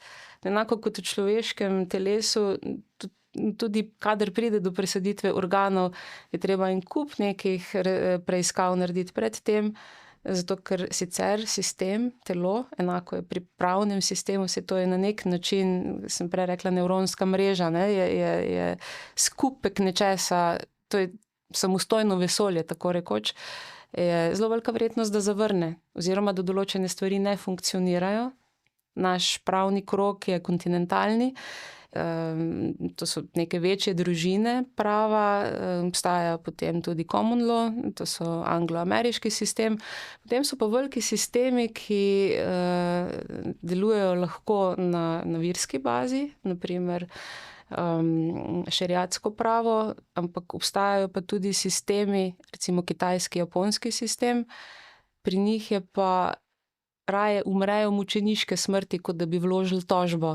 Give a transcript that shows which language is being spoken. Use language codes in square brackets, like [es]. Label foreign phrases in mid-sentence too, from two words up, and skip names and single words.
[sl] Enako kot v človeškem telesu, tudi kadar pride do presaditve organov, je treba en kup nekih preiskav narediti pred tem, zato ker sicer sistem, telo, enako je pri pravnem sistemu, se to je na nek način, sem prej rekla, nevronska mreža, ne, je skupek nečesa, to je samostojno vesolje, tako rekoč, je zelo velika verjetnost, da zavrne, oziroma da določene stvari ne funkcionirajo. Naš pravni krog je kontinentalni, to so neke večje družine prava, obstaja potem tudi [en] common law, [sl] to so anglo-ameriški sistem, potem so pa veliki sistemi, ki delujejo lahko na virski bazi, naprimer šeriatsko pravo, ampak obstajajo pa tudi sistemi, recimo kitajski, japonski sistem, pri njih je pa raje umrejo mučeniške smrti, kot da bi vložili tožbo.